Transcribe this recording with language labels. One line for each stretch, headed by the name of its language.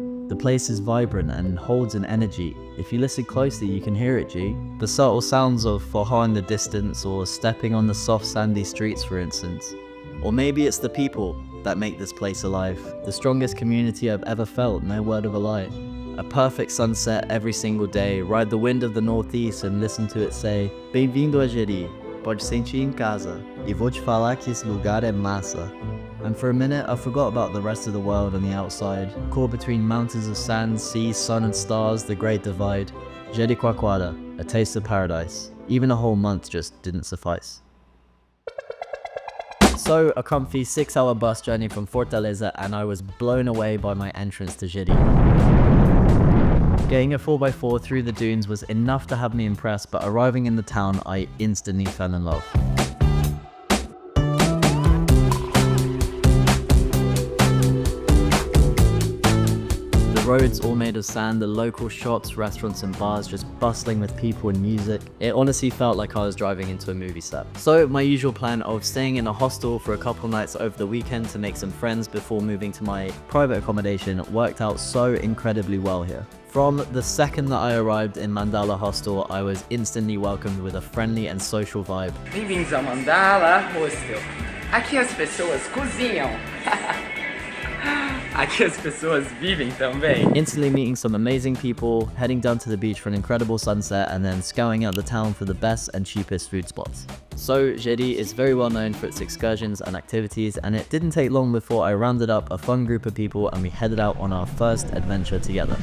English: The place is vibrant and holds an energy. If you listen closely, you can hear it, G. The subtle sounds of forró in the distance, or stepping on the soft sandy streets, for instance. Or maybe it's the people that make this place alive. The strongest community I've ever felt, no word of a lie. A perfect sunset every single day, ride the wind of the northeast and listen to it say,
Portuguese: "Bem-vindo a Jeri, pode sentir em casa, e vou te falar que esse lugar é massa."
English: And for a minute, I forgot about the rest of the world on the outside, caught between mountains of sand, sea, sun and stars, the great divide. Jericoacoara, a taste of paradise. Even a whole month just didn't suffice. So, a comfy 6-hour bus journey from Fortaleza, and I was blown away by my entrance to Jeri. Getting a 4x4 through the dunes was enough to have me impressed, but arriving in the town, I instantly fell in love. The roads all made of sand, the local shops, restaurants and bars just bustling with people and music. It honestly felt like I was driving into a movie set. So my usual plan of staying in a hostel for a couple nights over the weekend to make some friends before moving to my private accommodation worked out so incredibly well here. From the second that I arrived in Mandala Hostel, I was instantly welcomed with a friendly and social vibe.
Portuguese: Bem-vindos ao Mandala Hostel. Aqui as pessoas cozinham. Aqui as pessoas vivem também.
English: Instantly meeting some amazing people, heading down to the beach for an incredible sunset, and then scouring out the town for the best and cheapest food spots. So Jeri is very well known for its excursions and activities, and it didn't take long before I rounded up a fun group of people and we headed out on our first adventure together.